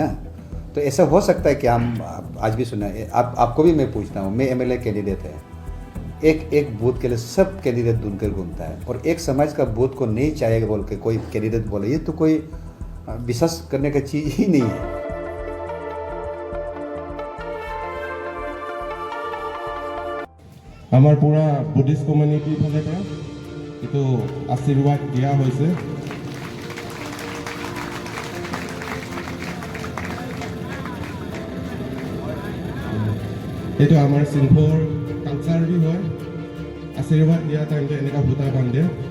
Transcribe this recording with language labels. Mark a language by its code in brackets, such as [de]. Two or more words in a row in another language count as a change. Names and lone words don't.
[hi] तो ऐसा हो सकता है कि हम आज भी सुना है, आपको भी मैं पूछता हूँ, मैं [en] MLA candidate [hi] है, एक बूथ के लिए सब कैंडिडेट ढूंढकर घूमता है और एक समाज का बूथ को नहीं चाहेगा बोल के कोई कैंडिडेट बोले, ये तो कोई विश्वास करने का चीज़ ही नहीं है। [as] আমাৰ পুৰা বুদ্ধিষ্ট কমিউনিটিৰ ফালৰ পৰা এইটো আশীৰ্বাদ দিয়া হৈছে। এইটো আমাৰ সিংহৰ কালচাৰ বি হয়, আশীৰ্বাদ দিয়া টাইমতে এনেকুৱা ভূতা বান্ধে।